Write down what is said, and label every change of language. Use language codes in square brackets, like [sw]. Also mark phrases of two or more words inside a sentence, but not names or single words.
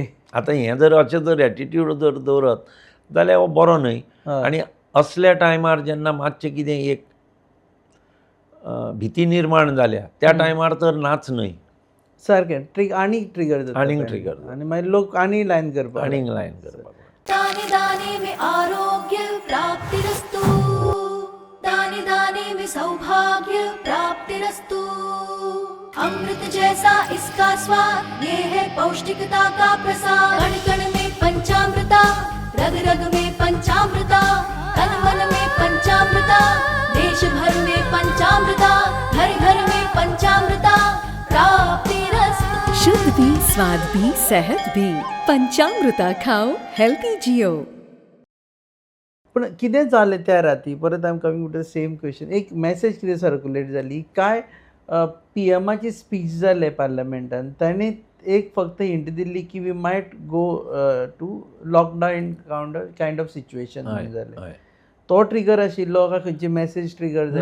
[kok] आतां हें जर अशें जर एटिट्यूड जर दवरत जाल्यार हो बरो न्हय. आनी असल्या टायमार जेन्ना मातशें कितें एक भीती निर्माण जाल्या त्या टायमार तर नाच न्हय. सारकें आनीक ट्रिगर जाता आनी मागीर लोक आनी लायन करपाक [hi] दाने दाने में आरोग्य प्राप्तिरस्तु दाने दाने में सौभाग्य प्राप्तिरस्तु अमृत जैसा इसका स्वाद ये है पौष्टिकता का प्रसाद कण कण में पंचामृता रग रग में पंचामृता तन मन में पंचामृता देश भर में पंचामृता घर घर में पंचामृता प्राप्तिरस्तु। शुद्ध भी स्वाद भी सेहत भी पंचामृता खाओ हेल्थी जियो. [kok] पूण कितें जालें त्या राती परत [en] I am coming to the same question. [kok] एक मॅसेज कितें सर्क्युलेट जाली काय PM-ची स्पीच जालें पार्लमेंटान ताणें एक फक्त हिंट दिल्ली की [en] we might go to lockdown kind of situation [kok] जालें. तो ट्रिगर आशिल्लो काय खंयची मॅसेज ट्रिगर जाली